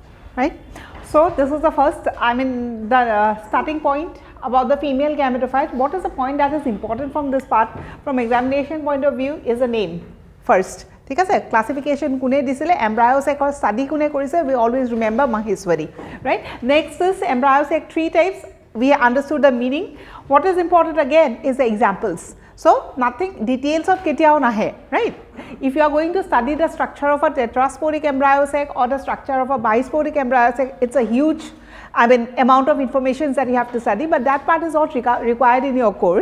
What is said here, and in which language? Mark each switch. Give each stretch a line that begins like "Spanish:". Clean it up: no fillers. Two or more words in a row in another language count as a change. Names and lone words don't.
English: right? So this is the first, the starting point about the female gametophyte. What is the point that is important from this part, from examination point of view, is the name first.
Assamese: ঠিক আছে, classification কোনে দিছিলে,
English: embryo sac or study
Assamese: কোনে কৰিছে,
English: we always remember Maheshwari, right? Next is embryo sac 3 types, we understood the meaning. What is important again is the examples. So nothing details of
Assamese: কেতিয়াও নহয়,
English: right? If you are going to study the structure of a tetrasporic embryo sac or the structure of a bisporic embryo sac, it's a huge amount of information that you have to study, but that part is not required in your course.